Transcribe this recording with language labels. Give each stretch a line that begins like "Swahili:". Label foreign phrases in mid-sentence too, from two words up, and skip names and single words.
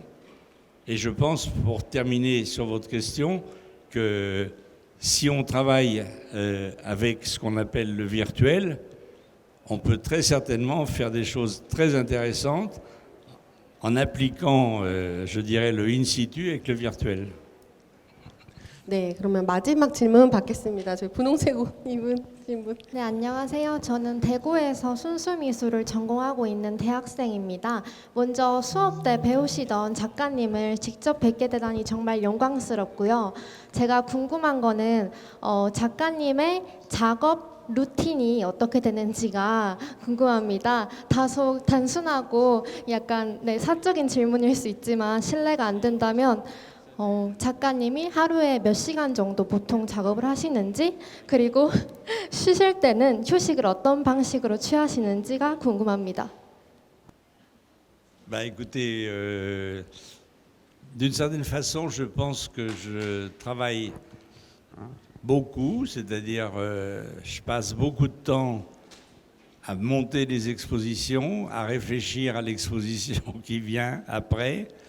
French: Et je pense, pour terminer sur votre question, que si on travaille avec ce qu'on appelle le virtuel, on peut très certainement faire des choses très intéressantes en appliquant, je dirais, le
Latin: in situ
French: avec le virtuel.
Korean: 네, 그러면 마지막 질문 받겠습니다. 저희 분홍색 옷 입은 질문. 네, 안녕하세요. 저는 대구에서 순수미술을 전공하고 있는 대학생입니다. 먼저 수업 때 배우시던 작가님을 직접 뵙게 되다니 정말 영광스럽고요. 제가 궁금한 거는 작가님의 작업 루틴이 어떻게 되는지가 궁금합니다. 다소 단순하고 약간 사적인 질문일 수 있지만 실례가 안 된다면 작가님이 하루에 몇 시간 정도 보통 작업을 하시는지, 그리고 쉬실 때는 휴식을 어떤 방식으로 취하시는지가 궁금합니다.
French: Bah écoutez, d'une certaine façon, je pense que je travaille beaucoup, c'est-à-dire je passe beaucoup de temps à monter des expositions, à réfléchir à l'exposition qui vient après.